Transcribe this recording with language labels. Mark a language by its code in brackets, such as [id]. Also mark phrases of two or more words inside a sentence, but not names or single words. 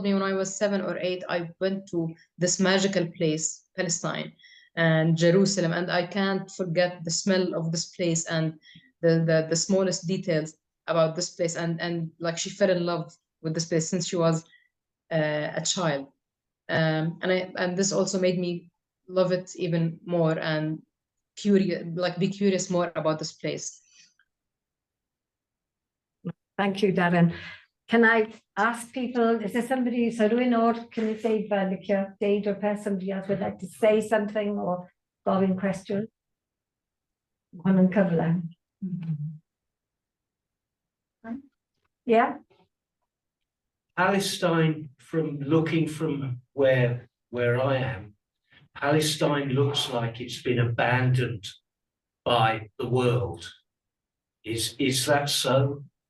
[en] me when I was 7 or 8, I went to this magical place, Palestine and Jerusalem, and I can't forget the smell of this place and the smallest details about this place, and like she fell in love with this place since she was a child, and this also made me love it even more and be curious more about this place. Thank you, Darin. can I ask people, is there somebody, so [cy] rhywun o'r cynulleidfa licio deud o'r peth, [en] somebody else would like to say something or [cy] gofyn cwestiwn? Hwnnw'n cyfle. [en] Yeah? Palestine, from looking from where I am, Palestine looks like it's been abandoned by the world. Is that so?